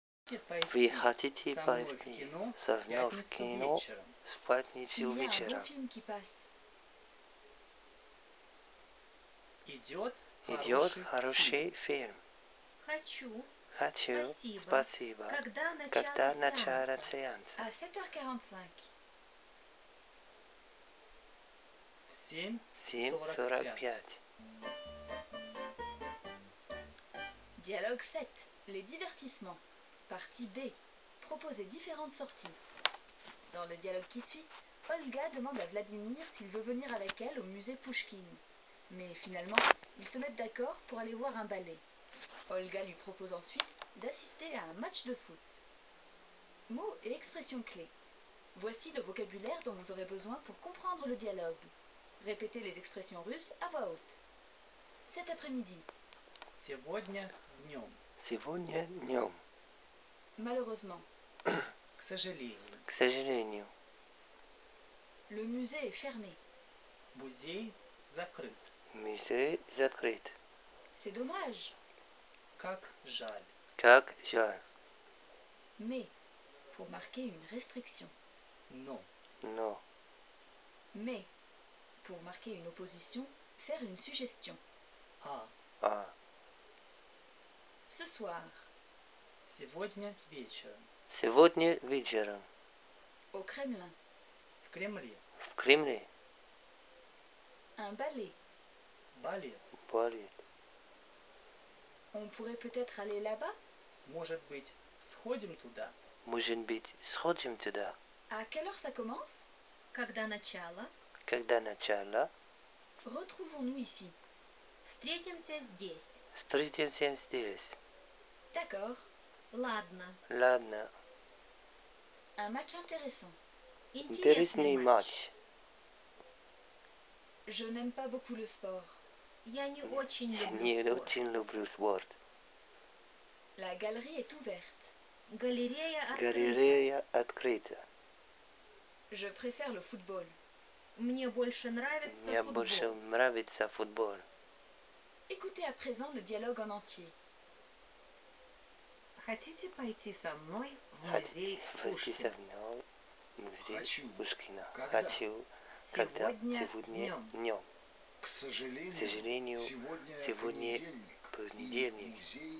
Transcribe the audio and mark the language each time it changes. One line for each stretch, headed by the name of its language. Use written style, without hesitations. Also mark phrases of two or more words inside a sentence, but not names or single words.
Russian: Вы хотите пойти со мной в кино в пятницу
French: Il y a un beau
Russian: вечером?
French: film qui passe.
Russian: Идет хороший фильм. Хочу. Хочу. Спасибо. Спасибо. Когда Когда начало начало сеанса? сеанса?
French: À 7h45. 7:45. Dialogue 7. Les divertissements. Partie B. Proposer différentes sorties. Dans le dialogue qui suit, Olga demande à Vladimir s'il veut venir avec elle au musée Pouchkine. Mais finalement, ils se mettent d'accord pour aller voir un ballet. Olga lui propose ensuite d'assister à un match de foot. Mots et expressions clés. Voici le vocabulaire dont vous aurez besoin pour comprendre le dialogue. Répétez les expressions russes à voix haute. Cet après-midi.
Russian: Сегодня днем. Сегодня днем.
French: Malheureusement.
Russian: К сожалению. К сожалению.
French: Le musée est fermé.
Russian: Музей закрыт. Музей закрыт.
French: C'est dommage.
Russian: Как жаль. Как жаль.
French: Mais. Pour marquer une restriction.
Russian: Но. Но.
French: Mais. Pour marquer une opposition, faire une suggestion.
Russian: А.
French: Ce soir.
Russian: Сегодня вечером. Сегодня вечером.
French: Au Kremlin.
Russian: В Кремле. В Кремле.
French: Un ballet.
Russian: Балет. Балет.
French: On pourrait peut-être aller là-bas?
Russian: Может быть, сходим туда? Может быть, сходим туда?
French: À quelle heure ça commence?
Russian: Когда начало? Когда начало?
French: Retrouvons-nous ici.
Russian: Встретимся здесь. Встретимся здесь.
French: D'accord.
Russian: Ладно. Ладно.
French: Un match intéressant.
Russian: Интересный матч.
French: Je n'aime pas beaucoup le sport.
Russian: Я не очень Я люблю не спорт. очень люблю спорт.
French: La galerie est ouverte.
Russian: Галерея открыта. Галерея открыта.
French: Je préfère le football.
Russian: Мне больше нравится Мне футбол. больше нравится футбол.
French: Écoutez à présent le dialogue en entier.
Russian: Хотите пойти со мной в Хотите музей пойти со Пушкина? мной в музей Хочу. Пушкина? Когда? Хочу. Когда? Сегодня Сегодня днем. днем. К сожалению, сожалению, сегодня понедельник, и